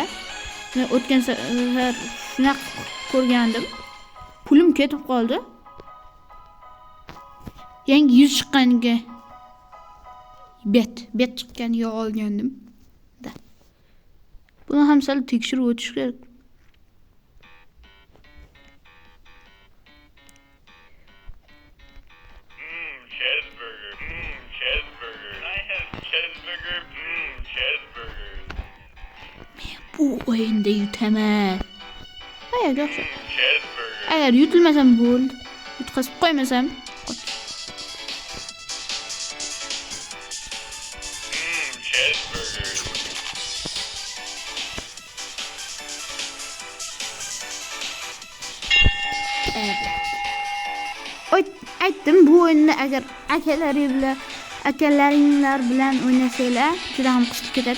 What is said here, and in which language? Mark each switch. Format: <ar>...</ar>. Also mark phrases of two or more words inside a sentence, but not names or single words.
<uz>Men o'tgan safar shunaqa ko'rgandim. Pulim ketib qoldi. Yangi 100 chiqqaniga bet chiqqaniga olgandim. Buni ham sal tekshirib o'tish kerak. Cheeseburger.</uz> <en>Cheeseburger. I have cheeseburger. Cheeseburger.</en> <uz>Bu o'yinda yutaman. Agar Cheeseburger. agar yutilmasam bo'ldi. Yutqazib qo'ymasam Cheeseburger. aytdim, bu o'yinni agar akalaringlar bilan o'ynasanglar, juda ham qisib ketadi.</uz>